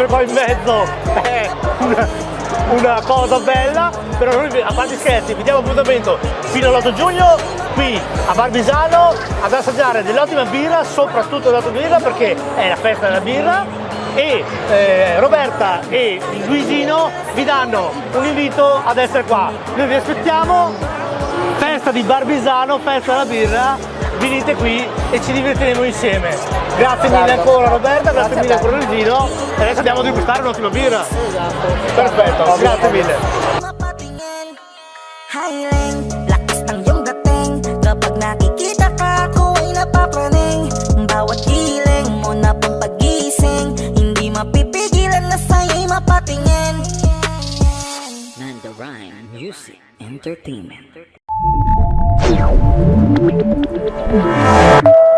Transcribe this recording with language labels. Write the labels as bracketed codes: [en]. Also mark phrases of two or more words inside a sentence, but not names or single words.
[it] qua in mezzo è una cosa bella, però noi, a parte scherzi, vi diamo appuntamento fino all'8 giugno qui a Barbisano ad assaggiare dell'ottima birra, soprattutto dell'ottima birra perché è la festa della birra, e Roberta e Luigino vi danno un invito ad essere qua. Noi vi aspettiamo, festa di Barbisano, festa della birra. Venite qui e ci divertiremo insieme. Grazie mille ancora Roberta, grazie mille ancora Luigino, e adesso andiamo a degustare un'ottima birra. Esatto. Perfetto, grazie mille. [tl] Lakas ng iyong dating kapag nakikita ka ako ay napapraning. Bawat hiling mo na pang pagising, hindi mapipigilan na sa'yo'y mapatingin. Nanda Rhyme Music Entertainment.